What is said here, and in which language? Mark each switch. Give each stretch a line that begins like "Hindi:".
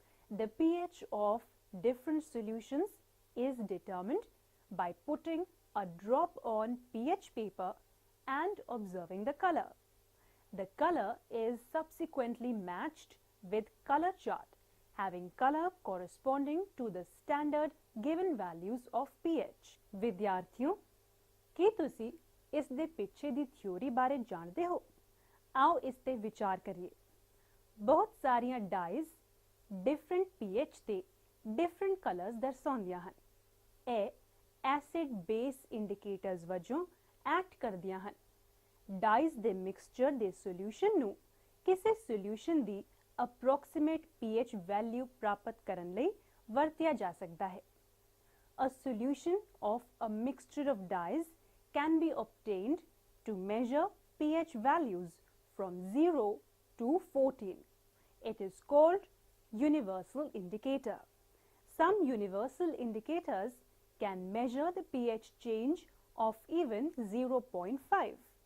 English: The pH of different solutions is determined by putting a drop on pH paper and observing the color. The color is subsequently matched with color chart having color corresponding to the standard given values of pH.
Punjabi: ਵਿਦਿਆਰਥੀਓ, ਕੀ ਤੁਸੀਂ ਇਸ ਦੇ ਪਿੱਛੇ ਦੀ theory ਬਾਰੇ ਜਾਣਦੇ ਹੋ? ਆਓ ਇਸ ਤੇ ਵਿਚਾਰ ਕਰੀਏ। ਬਹੁਤ ਸਾਰੀਆਂ ਡਾਈਜ਼ ਡਿਫਰੈਂਟ ਪੀਐਚ ਤੇ ਡਿਫਰੈਂਟ ਕਲਰਸ ਦਰਸਾਉਂਦੀਆਂ ਹਨ। ਇਹ ਐਸਿਡ ਬੇਸ ਇੰਡੀਕੇਟਰਸ ਵਜੋਂ ਐਕਟ ਕਰਦੀਆਂ ਹਨ। ਡਾਈਜ਼ ਦੇ ਮਿਕਸਚਰ ਦੇ ਸੋਲਿਊਸ਼ਨ ਨੂੰ ਕਿਸੇ ਸੋਲਿਊਸ਼ਨ ਦੀ ਅਪਰੋਕਸੀਮੇਟ ਪੀਐਚ ਵੈਲਿਊ ਪ੍ਰਾਪਤ ਕਰਨ ਲਈ ਵਰਤਿਆ ਜਾ ਸਕਦਾ ਹੈ।
English: A solution of a mixture of dyes can be obtained to measure pH values from 0 to 14. It is called universal indicator. Some universal indicators can measure the pH change of even 0.5.